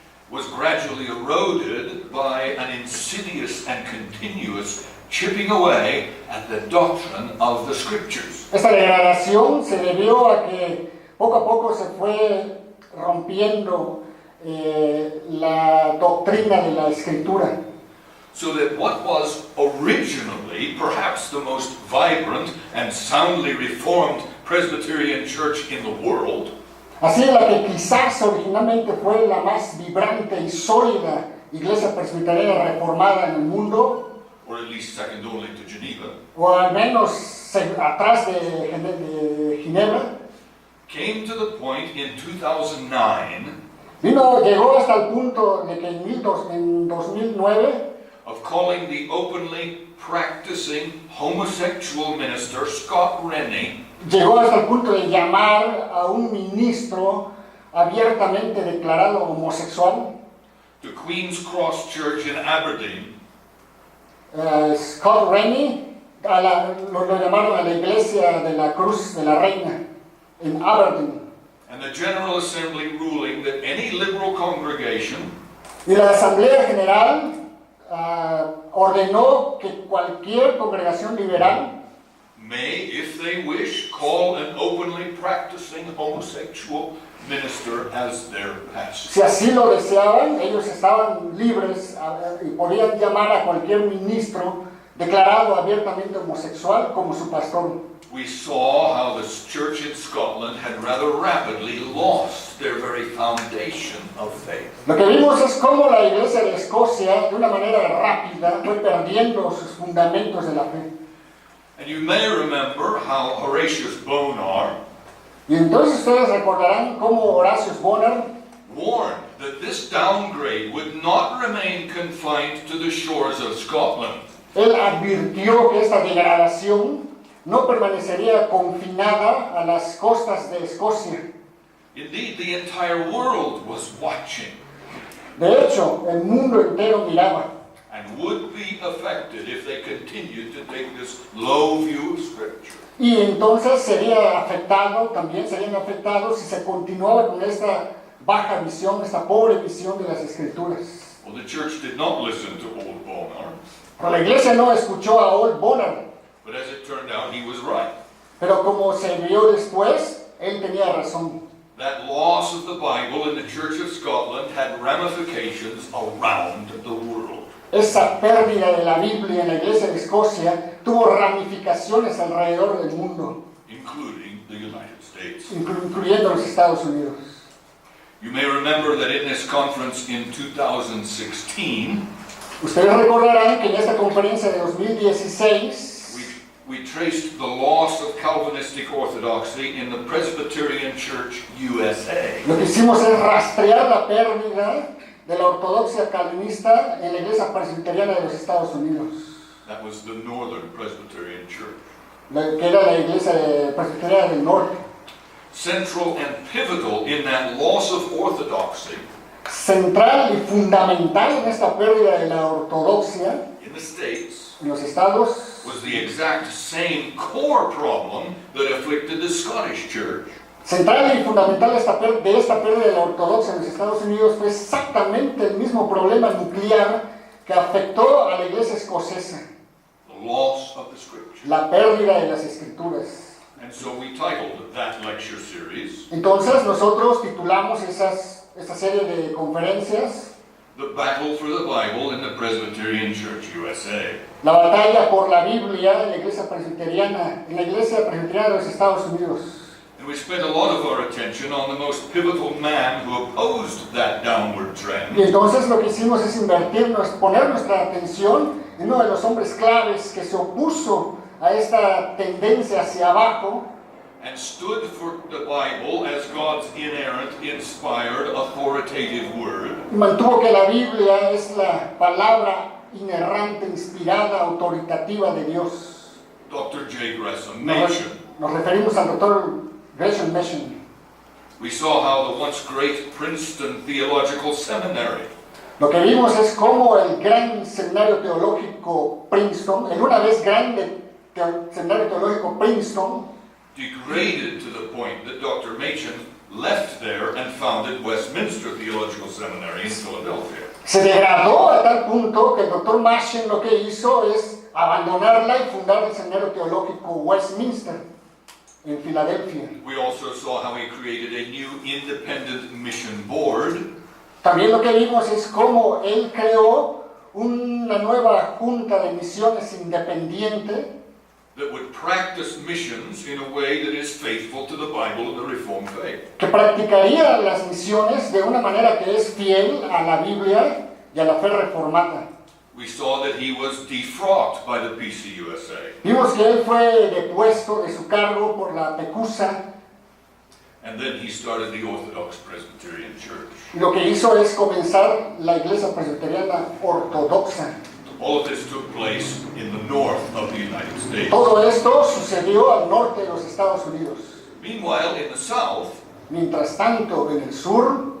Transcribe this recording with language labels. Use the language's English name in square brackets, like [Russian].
[English] was gradually eroded by an insidious and continuous chipping away at the doctrine of the Scriptures. [Spanish] Esta degradación se debió a que poco a poco se fue rompiendo la doctrina de la Escritura. [English] So that what was originally perhaps the most vibrant and soundly reformed Presbyterian church in the world [Spanish] Así la que quizás originalmente fue la más vibrante y sólida iglesia presbiteriana reformada en el mundo, [English] or at least second only to Geneva, [Spanish] o al menos atrás de Ginebra, [English] came to the point in 2009 [Spanish] llegó hasta el punto de que en 2009 [English] of calling the openly practicing homosexual minister Scott Rennie [Spanish] llegó hasta el punto de llamar a un ministro abiertamente declarado homosexual, [English] to Queen's Cross Church in Aberdeen, [Spanish] Scott Rennie, lo llamaron a la iglesia de la Cruz de la Reina en Aberdeen. [English] and the General Assembly ruling that any liberal congregation [Spanish] Y la Asamblea General ordenó que cualquier congregación liberal [English] may, if they wish, call an openly practicing homosexual minister as their pastor. [Spanish] si así lo deseaban, ellos estaban libres y podían llamar a cualquier ministro declarado abiertamente homosexual como su pastor. [English] We saw how the church in Scotland had rather rapidly lost their very foundation of faith. [Spanish] Lo que vimos es cómo la iglesia de Escocia, de una manera rápida, fue perdiendo sus fundamentos de la fe. [English] And you may remember how Horatius Bonar [Spanish] Y entonces ustedes recordarán cómo Horacio Bonar [English] warned that this downgrade would not remain confined to the shores of Scotland. [Spanish] él advirtió que esta degradación no permanecería confinada a las costas de Escocia. [English] Indeed, the entire world was watching [Spanish] De hecho, el mundo entero miraba [English] and would be affected if they continued to take this low view of Scripture. [Spanish] y entonces serían afectados si se continuaba con esta baja visión, esta pobre visión de las Escrituras. [English] Well, the church did not listen to old Bonar, [Spanish] Pero la iglesia no escuchó a Old Bonar, [English] but as it turned out, he was right. [Spanish] pero como se vio después, él tenía razón. [English] That loss of the Bible in the Church of Scotland had ramifications around the world. [Spanish] Esa pérdida de la Biblia en la iglesia de Escocia tuvo ramificaciones alrededor del mundo, [English] Including the United States. [Spanish] incluyendo los Estados Unidos. [English] You may remember that in this conference in 2016, [Spanish] Ustedes recordarán que en esta conferencia de 2016 [English] we traced the loss of Calvinistic orthodoxy in the Presbyterian Church USA. [Spanish] lo que hicimos es rastrear la pérdida de la ortodoxia calvinista en la Iglesia Presbiteriana de los Estados Unidos, [English] That was the Northern Presbyterian Church. [Spanish] que era la Iglesia Presbiteriana del Norte. [English] Central and pivotal in that loss of orthodoxy [Spanish] Central y fundamental en esta pérdida de la ortodoxia [English] in the States [Spanish] en los estados [English] was the exact same core problem that afflicted the Scottish church. [Spanish] Central y fundamental de esta pérdida de la ortodoxia en los Estados Unidos fue exactamente el mismo problema nuclear que afectó a la iglesia escocesa, [English] The loss of the Scripture. [Spanish] la pérdida de las escrituras. [English] And so we titled that lecture series, [Spanish] Entonces nosotros titulamos esta serie de conferencias [English] The Battle for the Bible in the Presbyterian Church USA. [Spanish] La batalla por la Biblia en la Iglesia Presbiteriana de los Estados Unidos. [English] And we spent a lot of our attention on the most pivotal man who opposed that downward trend. [Spanish] Y entonces lo que hicimos es poner nuestra atención en uno de los hombres claves que se opuso a esta tendencia hacia abajo [English] And stood for the Bible as God's inerrant, inspired, authoritative word. [Spanish] y mantuvo que la Biblia es la palabra inerrante, inspirada, autoritativa de Dios. [English] Dr. J. Gresham mentioned. [Spanish] Nos referimos al Dr. Gresham Machen. [English] We saw how the once great Princeton Theological Seminary [Spanish] Lo que vimos es cómo el gran seminario teológico Princeton, el una vez grande seminario teológico Princeton, [English] degraded to the point that Dr. Machen left there and founded Westminster Theological Seminary in Philadelphia. [Spanish] se degradó a tal punto que el Dr. Machen lo que hizo es abandonarla y fundar el seminario teológico Westminster en Filadelfia. [English] We also saw how he created a new independent mission board [Spanish] También lo que vimos es cómo él creó una nueva junta de misiones independiente [English] that would practice missions in a way that is faithful to the Bible and the Reformed faith. [Spanish] que practicaría las misiones de una manera que es fiel a la Biblia y a la fe reformada. [English] We saw that he was defrocked by the PCUSA, [Spanish] Vimos que él fue depuesto de su cargo por la PECUSA [English] and then he started the Orthodox Presbyterian Church. [Spanish] y lo que hizo es comenzar la Iglesia Presbiteriana Ortodoxa. [English] All of this took place in the north of the United States. [Spanish] Todo esto sucedió al norte de los Estados Unidos. [English] Meanwhile, in the south, [Spanish] Mientras tanto, en el sur,